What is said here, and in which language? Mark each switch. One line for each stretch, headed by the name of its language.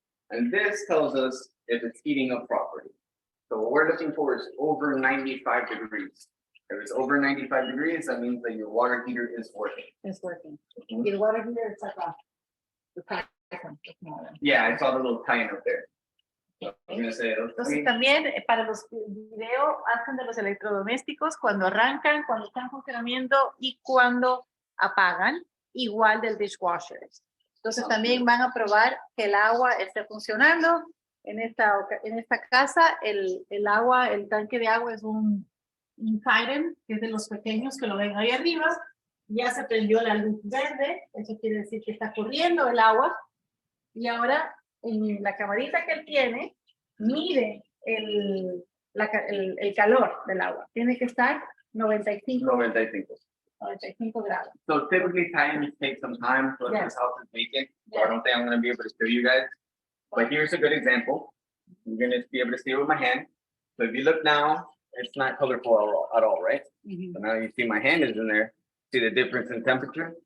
English: And this tells us if it's heating up properly. So what we're looking for is over 95 degrees. If it's over 95 degrees, that means that your water heater is working. It's working. Mhm.
Spanish: Y el water heater está acá.
English: Yeah, I saw the little tie-in up there. So I'm gonna say,
Spanish: Entonces también para los videos hacen de los electrodomésticos cuando arrancan, cuando están funcionando y cuando apagan, igual del dishwasher. Entonces también van a probar que el agua esté funcionando. En esta casa el agua, el tanque de agua es un siren, que es de los pequeños que lo ven ahí arriba. Ya se prendió la luz verde, eso quiere decir que está corriendo el agua. Y ahora en la camarita que él tiene, mide el calor del agua. Tiene que estar 95 grados.
English: So typically tie-ins take some time, so if Yes. this house is vacant, so I don't think I'm gonna be able to show you guys. But here's a good example. I'm gonna be able to see it with my hand. So if you look now, it's not colorful at all, right? So now you see my hand is in there. See the difference in temperature?